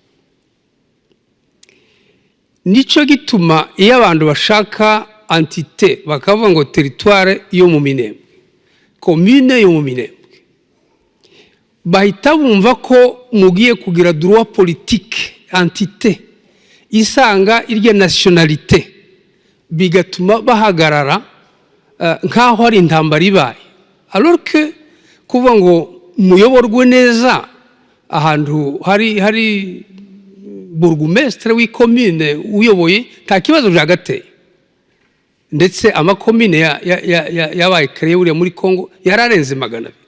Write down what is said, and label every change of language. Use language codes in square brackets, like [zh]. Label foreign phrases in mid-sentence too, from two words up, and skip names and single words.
[rw] Nico gituma iyo abantu bashaka entité bakavuga ngo teritware yo mu Minembwe, commune yo mu Minembwe, bahita bumva ko mugiye kugira [fr] droit politique entité [rw] isanga irya nationalité, bigatuma bahagarara nkaho ari intambara ibaye. [fr] Alors que [rw] kuvuga ngo muyoborwe neza ahantu hari burgumestre w'ikomine uyoboye, nta kibazo byagateye. Ndetse amakomine yabaye créé uriya muri Congo yararenze 200.